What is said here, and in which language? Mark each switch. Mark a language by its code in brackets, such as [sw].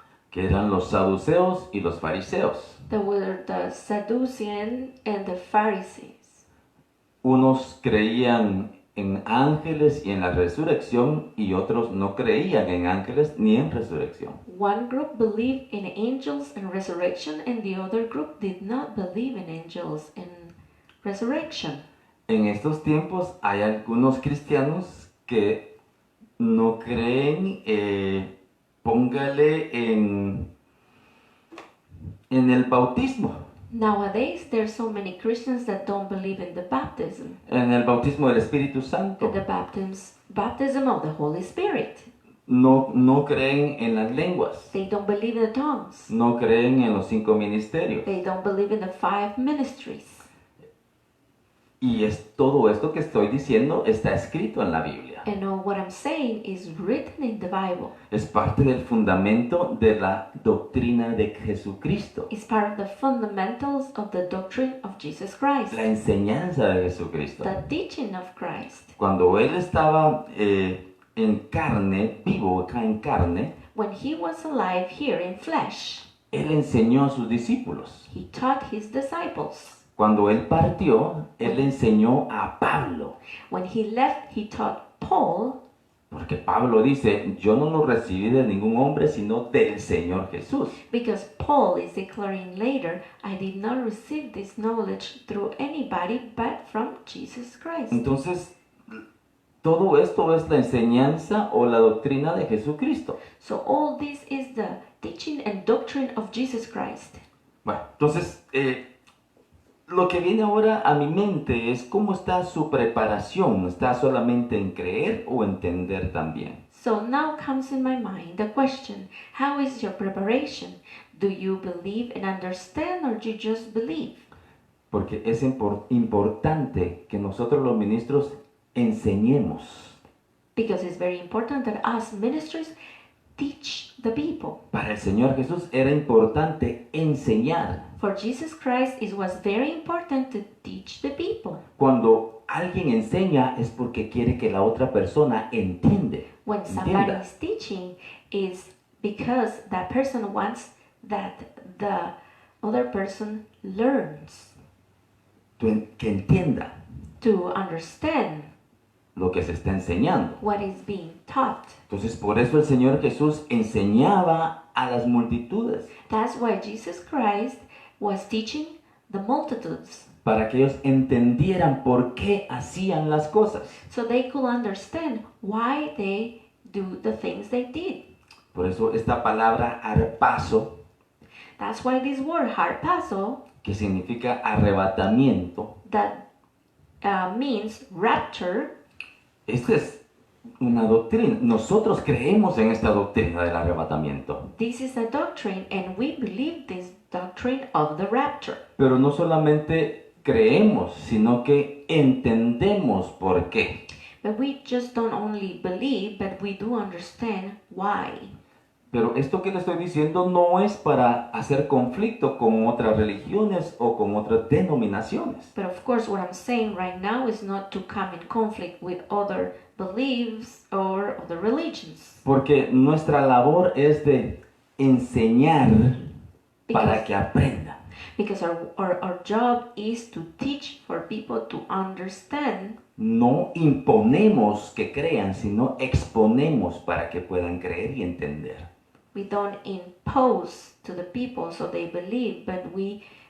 [es] Que eran los saduceos y los fariseos. [en] There were the Sadducean and the Pharisees. [es] Unos creían en ángeles y en la resurrección y otros no creían en ángeles ni en resurrección. [en] One group believed in angels and resurrection, and the other group did not believe in angels and resurrection. [es] En estos tiempos hay algunos cristianos que no creen, póngale en el bautismo. [en] Nowadays, there's so many Christians that don't believe in the baptism, [es] En el bautismo del Espíritu Santo. [en] in the baptism of the Holy Spirit. [es] No creen en las lenguas. [en] They don't believe in the tongues. [es] No creen en los 5 ministerios. [en] They don't believe in the 5 ministries. [es] Y es todo esto que estoy diciendo está escrito en la Biblia. [en] And what I'm saying is written in the Bible. [es] Es parte del fundamento de la doctrina de Jesucristo. [en] It's part of the fundamentals of the doctrine of Jesus Christ, [es] La enseñanza de Jesucristo. [en] the teaching of Christ. [es] Cuando Él estaba en carne, vivo acá en carne, [en] When he was alive here in flesh, [es] Él enseñó a sus discípulos. [en] he taught his disciples. [es] Cuando Él partió, Él enseñó a Pablo. [en] When he left, he taught Paul, [es] Porque Pablo dice, yo no lo recibí de ningún hombre, sino del Señor Jesús. [en] because Paul is declaring later, I did not receive this knowledge through anybody but from Jesus Christ. [es] Entonces, todo esto es la enseñanza o la doctrina de Jesucristo. [en] So all this is the teaching and doctrine of Jesus Christ. [es] Bueno, entonces, lo que viene ahora a mi mente es cómo está su preparación. ¿Está solamente en creer o entender también? [en] So now comes in my mind the question, how is your preparation? Do you believe and understand or do you just believe? [es] Porque es importante que nosotros los ministros enseñemos. [en] Because it's very important that us ministers teach the people. [es] Para el Señor Jesús era importante enseñar. [en] For Jesus Christ, it was very important to teach the people. [es] Cuando alguien enseña es porque quiere que la otra persona entiende. [en] When somebody [es] Entienda. [en] is teaching, is because that person wants that the other person learns [es] Que entienda [en] to understand [es] lo que se está enseñando. [en] what is being taught. [es] Entonces, por eso el Señor Jesús enseñaba a las multitudes, [en] That's why Jesus Christ was teaching the multitudes, [es] para que ellos entendieran por qué hacían las cosas. [en] so they could understand why they do the things they did. [es] Por eso esta palabra arpazo, [en] That's why this word harpazo, [es] que significa arrebatamiento, [en] that means rapture, [es] esta es una doctrina. Nosotros creemos en esta doctrina del arrebatamiento. [en] this is a doctrine and we believe this doctrine of the rapture. [es] Pero no solamente creemos, sino que entendemos por qué. [en] But we just don't only believe, but we do understand why. [es] Pero esto que le estoy diciendo no es para hacer conflicto con otras religiones o con otras denominaciones. [en] But of course, what I'm saying right now is not to come in conflict with other beliefs or other religions. [es] Porque nuestra labor es de enseñar para que aprendan. [en] Because our job is to teach for people to understand. [es] No imponemos que crean, sino exponemos para que puedan creer y entender. [en] We don't impose to the people so they believe, but we